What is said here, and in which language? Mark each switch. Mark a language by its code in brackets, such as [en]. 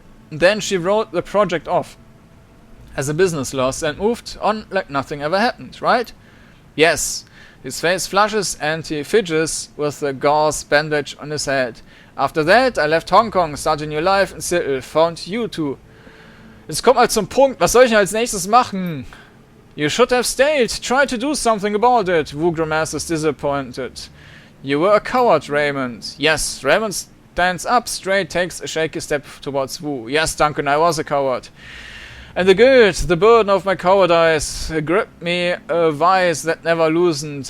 [en] Then she wrote the project off as a business loss and moved on like nothing ever happened, right? Yes. His face flushes and he fidgets with the gauze bandage on his head. After that, I left Hong Kong, started a new life in Seattle, found you two. [de] Jetzt kommt mal zum Punkt, was soll ich denn als nächstes machen? [en] You should have stayed, try to do something about it. Wu grimaces disappointed. You were a coward, Raymond. Yes, Raymond stands up straight, takes a shaky step towards Wu. Yes, Duncan, I was a coward. And the guilt, the burden of my cowardice, gripped me a vice that never loosened.